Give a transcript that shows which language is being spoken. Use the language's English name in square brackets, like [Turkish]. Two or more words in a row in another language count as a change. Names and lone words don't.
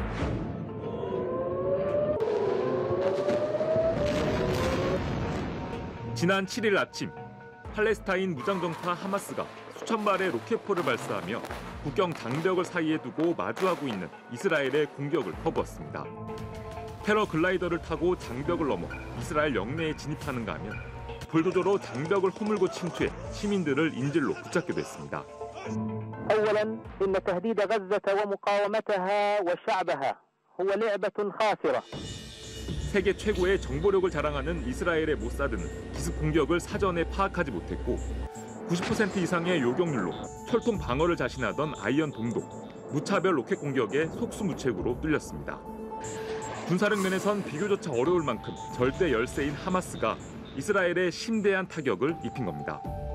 [Korean] 지난 7일 아침 팔레스타인 무장정파 하마스가 수천 발의 로켓포를 발사하며 국경 장벽을 사이에 두고 마주하고 있는 이스라엘의 공격을 퍼부었습니다. 테러 글라이더를 타고 장벽을 넘어 이스라엘 영내에 진입하는가 하면 불도저로 장벽을 허물고 침투해 시민들을 인질로 붙잡게 됐습니다. [Arabic] أولاً إن تهديد غزة ومقاومتها وشعبها هو لعبة خاسرة. [Korean] 세계 최고의 정보력을 자랑하는 이스라엘의 모사드는 기습 공격을 사전에 파악하지 못했고 90% 이상의 요격률로 철통 방어를 자신하던 아이언돔도 무차별 로켓 공격에 속수무책으로 뚫렸습니다. 군사력 면에선 비교조차 어려울 만큼 절대 열세인 하마스가 이스라엘에 심대한 타격을 입힌 겁니다.